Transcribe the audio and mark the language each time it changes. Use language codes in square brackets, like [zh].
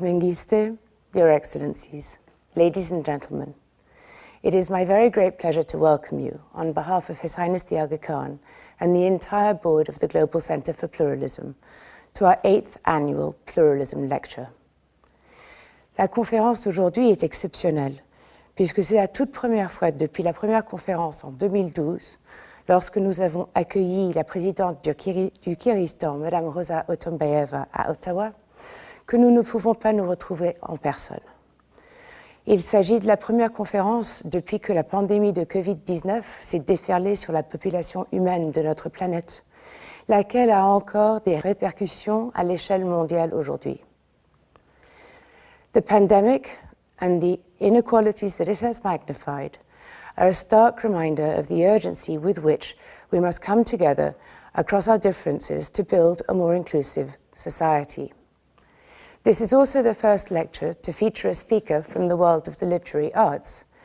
[en] Mengiste, Your Excellencies, ladies and gentlemen, it is my very great pleasure to welcome you on behalf of His Highness the Aga Khan and the entire board of the Global Center for Pluralism to our 8th annual Pluralism Lecture. [fr] La conférence d'aujourd'hui est exceptionnelle puisque c'est la toute première fois depuis la première conférence en 2012 lorsque nous avons accueilli la présidente du Kyrgyzstan, Mme Rosa Otunbayeva, à Ottawa, que nous ne pouvons pas nous retrouver en personne. Il s'agit de la première conférence depuis que la pandémie de Covid-19 s'est déferlée sur la population humaine de notre planète, laquelle a encore des répercussions à l'échelle mondiale aujourd'hui. [en] The pandemic and the inequalities that it has magnified are a stark reminder of the urgency with which we must come together across our differences to build a more inclusive society. This is also the first lecture to feature a speaker from the world of the literary arts,